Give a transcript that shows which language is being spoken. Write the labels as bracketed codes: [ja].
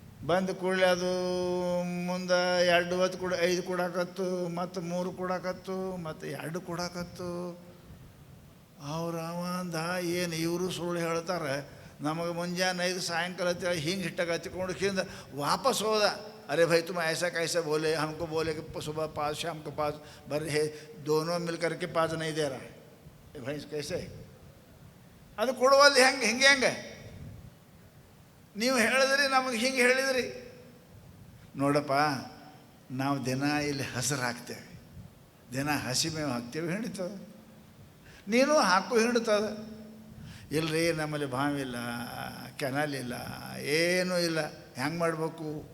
[kn] ಬಂದು ಕೂಡಲೇ ಅದು ಮುಂದೆ 2 ಹೊತ್ತು ಕೂಡ 5 ಕೊಡಾಕತ್ತು, ಮತ್ತು 3 ಕೊಡಾಕತ್ತು, ಮತ್ತು 2 ಕೊಡಾಕತ್ತು. ಅವ್ರು ಅವಂದ ಏನು ಇವರು ಸುಳ್ಳು ಹೇಳ್ತಾರೆ, ನಮಗೆ ಮುಂಜಾನೆ 5 ಸಾಯಂಕಾಲ ಅಂತೇಳಿ ಹಿಂಗೆ ಹಿಟ್ಟಾಗ ಹತ್ತಿಕೊಂಡು ಹಿಂದೆ ವಾಪಸ್ ಹೋದ. [hi] अरे भाई तुम ऐसा कैसे बोले, हमको बोले कि सुबह 5 शाम को 5, बड़े है दोनों मिल करके 5 नहीं दे रहा है. ये भाई कैसे? [kn] ಅದು ಕೊಡುವಲ್ಲಿ ಹೆಂಗೆ ನೀವು ಹೇಳಿದ್ರಿ, ನಮಗೆ ಹಿಂಗೆ ಹೇಳಿದ್ರಿ. ನೋಡಪ್ಪ, ನಾವು ದಿನ ಇಲ್ಲಿ ಹಸಿರು ಹಾಕ್ತೇವೆ, ದಿನ ಹಸಿ ಮೇವು ಹಾಕ್ತೇವೆ, ಹಿಡಿತದೆ. ನೀನು ಹಾಕು ಹಿಡಿತದೆ. ಇಲ್ಲರಿ ನಮ್ಮಲ್ಲಿ ಬಾವಿಲ್ಲ, ಕೆನಲ್ ಇಲ್ಲ, ಏನೂ ಇಲ್ಲ, ಹೆಂಗೆ ಮಾಡಬೇಕು?